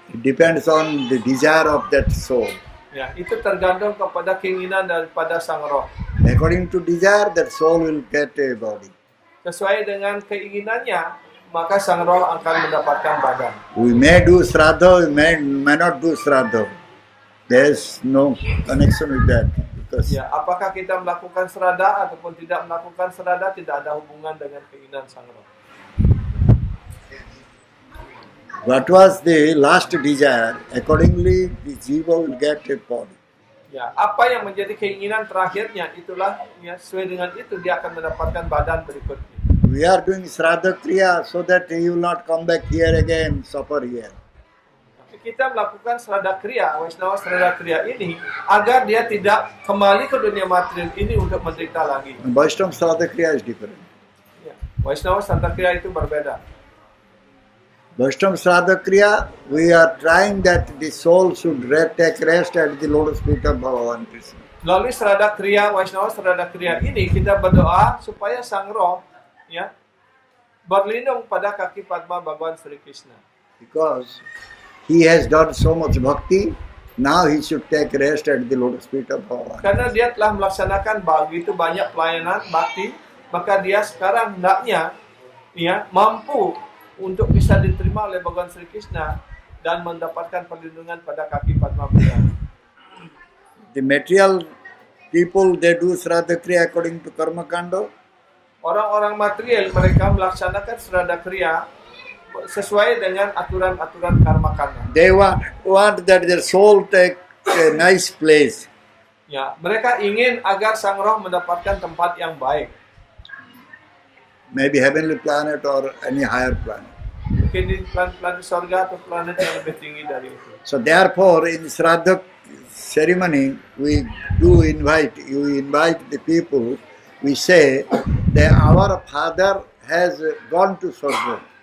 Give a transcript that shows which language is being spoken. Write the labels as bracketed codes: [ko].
[en] It depends on the desire of that soul. [id] Ya, itu tergantung kepada keinginan daripada sang roh. [en] According to desire, that soul will get a body. [id] Sesuai dengan keinginannya, maka sang roh akan mendapatkan badan. [en] We may do Shraddha, we may not do Shraddha. There's no connection with that. Because [id] Ya, apakah kita melakukan Shraddha ataupun tidak melakukan Shraddha tidak ada hubungan dengan keinginan sang roh. [en] what was the last desire, accordingly the jiva will get a body. [id] Ya, apa yang menjadi keinginan terakhirnya itulah, ya, sesuai dengan itu dia akan mendapatkan badan berikutnya. [en] We are doing Shraddha Kriya so that he will not come back here again, suffer here. [id] Kita melakukan Shraddha Kriya, Vaishnava Shraddha Kriya ini agar dia tidak kembali ke dunia material ini untuk menderita lagi. [en] And Vaishnava Shraddha Kriya is different. [id] Ya, Vaishnava Shraddha Kriya itu berbeda. [en] Vaishnava Shraddha Kriya, we are trying that the soul should take rest at the lotus feet of Bhagavan Krishna. [id] Melalui Shraddha Kriya, Vaishnava Shraddha Kriya ini kita berdoa supaya sang roh, ya, berlindung pada kaki Padma Bhagawan Sri Krishna. [en] Because he has done so much bhakti, now he should take rest at the lotus feet of Bhagavan. [id] Karena dia telah melaksanakan begitu banyak pelayanan bakti, maka dia sekarang hendaknya mampu untuk bisa diterima oleh Bhagawan Sri Krishna dan mendapatkan perlindungan pada kaki Padma beliau. [en] The material people, they do Shraddha Kriya according to Karma Kanda. [id] Orang-orang material mereka melaksanakan Shraddha Kriya sesuai dengan aturan-aturan karma kanda. [en] They want that their soul take a nice place. [id] Ya, mereka ingin agar sang roh mendapatkan tempat yang baik. [en] Maybe heavenly planet or any higher planet. [id] Mungkin di planet surga atau planet yang lebih tinggi dari itu. [en] So therefore, in Shraddha ceremony, we invite the people. We say that our father has gone to Swarga.